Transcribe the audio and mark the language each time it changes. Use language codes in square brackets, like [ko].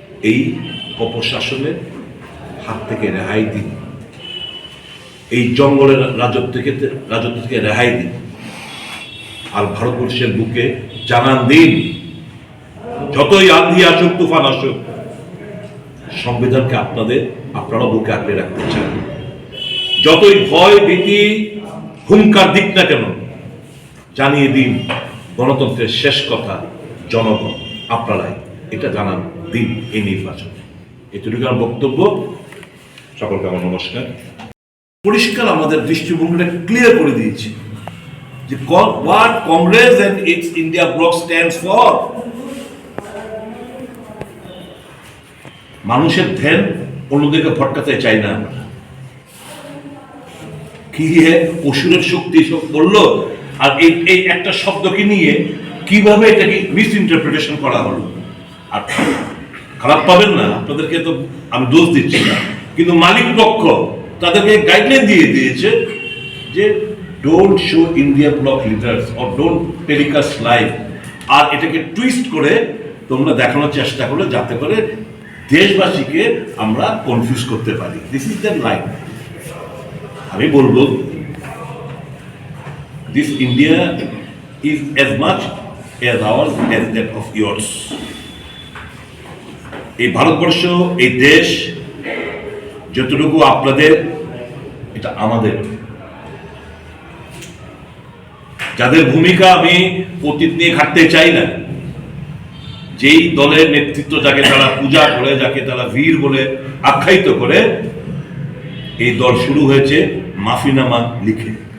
[bn] এই অপশাসনের হাত থেকে রেহাই দিন, এই জঙ্গলের রাজত্ব থেকে রেহাই দিন, আর ভারতবর্ষের বুকে জানান দিন, যতই আঁধি আসুক তুফান আসুক, সংবিধানকে আপনারা বুকে আঁকড়ে রাখতে চান। যতই ভয় ভীতি হুঙ্কার দিক না কেন, জানিয়ে দিন গণতন্ত্রের শেষ কথা জনগণ, আপনারাই এটা জানান দিন এই নির্বাচনে। এটুকু আমার বক্তব্য। সকলকে আমার নমস্কার। পরিষ্কার আমাদের দৃষ্টিভঙ্গিটা ক্লিয়ার করে দিয়েছি যে [en] what Congress and its India bloc stands for. [bn] মানুষের ধ্যান অন্যদিকে ভটকাতে চাই না আমরা। কি অসুরের শক্তি সব বললো, আর এই একটা শব্দকে নিয়ে কিভাবে এটাকে মিস ইন্টারপ্রিটেশন করা হলো। আর খারাপ পাবেন না, আপনাদেরকে তো আমি দোষ দিচ্ছি না, কিন্তু মালিক পক্ষ তাদেরকে গাইডলাইন দিয়ে দিয়েছে যে [en] don't show India bloc leaders or don't telecast live, [bn] আর এটাকে টুইস্ট করে তোমরা দেখানোর চেষ্টা করলে যাতে করে দেশবাসীকে আমরা কনফিউজ করতে পারি। [en] This is the line. [bn] আমি বলবো [en] This India is as much as ours as that of yours. [bn] এই ভারতবর্ষ, এই দেশ যতটুকু আপনাদের, এটা আমাদের। যাদের ভূমিকা আমি অতীত নিয়ে ঘাটতে চাই না, যেই দলের নেতৃত্ব যাকে তারা পূজা করে, যাকে তারা বীর বলে আখ্যায়িত করে, এই দল শুরু হয়েছে মাফিনামা লিখে।